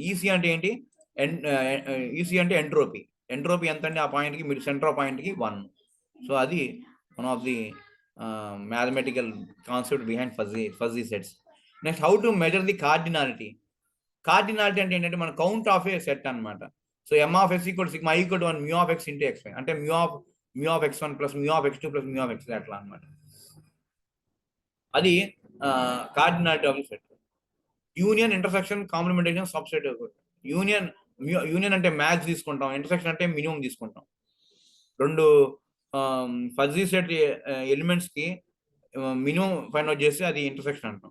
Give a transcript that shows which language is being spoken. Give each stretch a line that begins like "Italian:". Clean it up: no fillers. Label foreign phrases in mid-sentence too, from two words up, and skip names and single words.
Telugu: ఈసీ అంటే ఏంటి? ఈసీ అంటే ఎంట్రోపీ. ఎంట్రోపీ ఎంత అంటే ఆ పాయింట్కి మీరు
English: center of point
Telugu: 1. సో అది
English: one of the mathematical concept behind fuzzy sets. Next, how to measure the cardinality.
Telugu: కార్డినాలిటీ అంటే ఏంటంటే మన
English: count of a set
Telugu: అనమాట.
English: so m of s equal sigma equal to 1 mu of x into x1
Telugu: అంటే
English: mu of x1 plus mu of x2 plus mu of x
Telugu: అట్లా అనమాట.
English: అది cardinality of the set. union, intersection, complementation, subset.
Telugu: యూనియన్ అంటే మ్యాక్స్ తీసుకుంటాం, ఇంటర్సెక్షన్ అంటే మినిమం తీసుకుంటాం. రెండు
English: fuzzy set elements
Telugu: కి మినిమం
English: find out
Telugu: చేస్తే అది ఇంటర్సెక్షన్ అంటాం.